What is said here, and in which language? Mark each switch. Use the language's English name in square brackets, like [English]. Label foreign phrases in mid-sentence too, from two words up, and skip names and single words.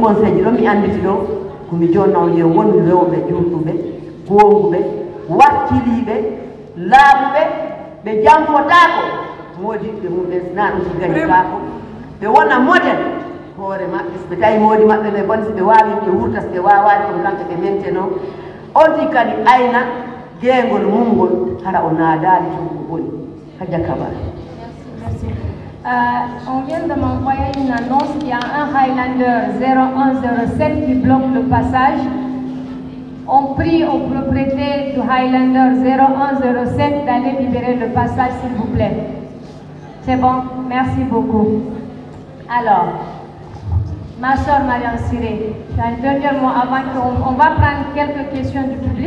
[Fula] conseil ji ɗo mi anditi ɗo komi jonnaw ye woni rewɓe julɗuɓe gonguɓe wakkiliɓe laaɓuɓe ɓe janfotako modiɓɓe mumɓe na ɗum so gañitako ɓe wona modèle hoore maɓɓe so ɓe tawi moodi maɓɓe ɓe boni so ɓe wawi ɓe wurta so ɓe wawani kono kamɓe ɓe menteno onti kadi ayna geengol mumgol hara o naadali to ko woni Hadja Kabara. [French] On vient de m'envoyer une annonce qu'il y a un Highlander 0107 qui bloque le passage. On prie aux propriétaires du Highlander 0107 d'aller libérer le passage, s'il vous plaît. C'est bon, merci beaucoup. Alors, ma soeur Mariam Siré, tu as un dernier mot avant qu'on va prendre quelques questions du public.